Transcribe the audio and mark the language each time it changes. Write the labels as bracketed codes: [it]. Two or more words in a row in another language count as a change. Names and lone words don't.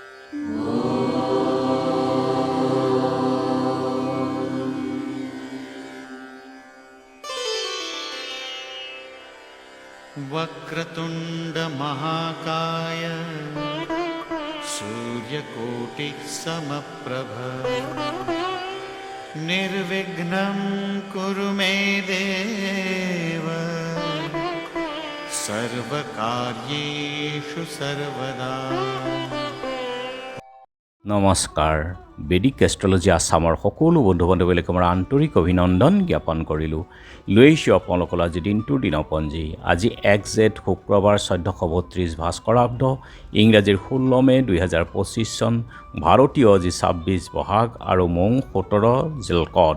[sa] वक्रतुंड महाकाय सूर्यकोटि समप्रभ निर्विघ्नं कुरु मे देव सर्वकार्येषु सर्वदा। [as] নমস্কাৰ। বেদিক এষ্ট্ৰলজি আছামৰ সকলো বন্ধু বান্ধৱীলৈ মোৰ আন্তৰিক অভিনন্দন জ্ঞাপন কৰিলোঁ। লৈ আহিছোঁ আপোনালোকৰ আজি দিনটোৰ দিনপঞ্জী। আজি 1 জেঠ শুক্ৰবাৰ 1432 ভাস্কৰাব্দ, ইংৰাজীৰ 16 মে 2025 চন, ভাৰতীয় আজি 26 বহাগ আৰু মং 17 জেলকড।